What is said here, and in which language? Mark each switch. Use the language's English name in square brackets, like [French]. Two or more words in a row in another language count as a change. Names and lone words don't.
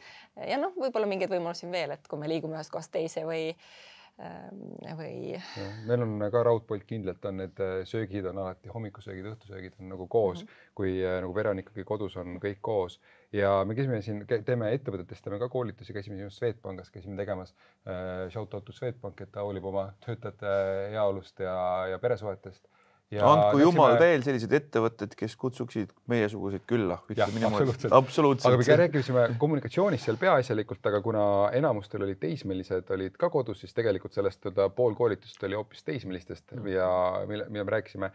[Estonian] Ja võib-olla mingeid võimalusi veel, et kui me liigume ühest kohast teise või meil on ka raudpolt kindlalt on need söögid on alati hommikusöögid, õhtusöögid on nagu koos, kui nagu pere on ikkagi kodus, on kõik koos ja me käisime siin, teeme ettevõtetest, teeme ka koolitusi, käisime just Swedbankis, käisime tegemas [English] shout-out to [Estonian] Swedbank, et ta hoolib oma töötajate heaolust ja peresuhetest andku jumal veel sellised ettevõtted, kes kutsuksid meiesuguseid külla. Absoluutselt. Aga me rääkisime kommunikatsioonist seal peaasjalikult, aga kuna enamustel olid teismelised, olid ka kodus, siis tegelikult sellest pool koolitust oli hoopis teismelistest ja mida me rääkisime.